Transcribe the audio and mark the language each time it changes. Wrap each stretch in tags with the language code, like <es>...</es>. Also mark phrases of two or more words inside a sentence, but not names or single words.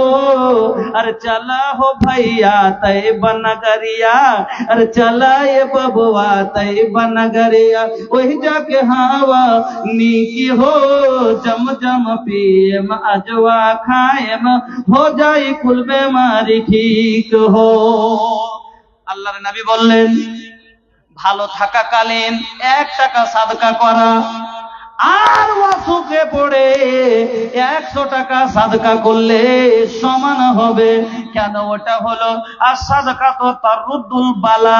<bho>अरे चला हो भैया तैयबा नगरिया, अरे चला ये बबुआ तैयबा नगरिया, वही जाके हवा नीकी हो। जम जम पिए में अजवा खाए में हो जाए कुल बीमारी ठीक हो।</bho> <bn>আল্লাহর নবী বললেন ভালো থাকাকালীন 1 টাকা সাদকা করা আর অসুখে পড়ে 100 টাকা সাদকা করলে সমান হবে। কেন? ওটা হলো আর সাদকা তো</bn> <ar>تردّ البلاء.</ar>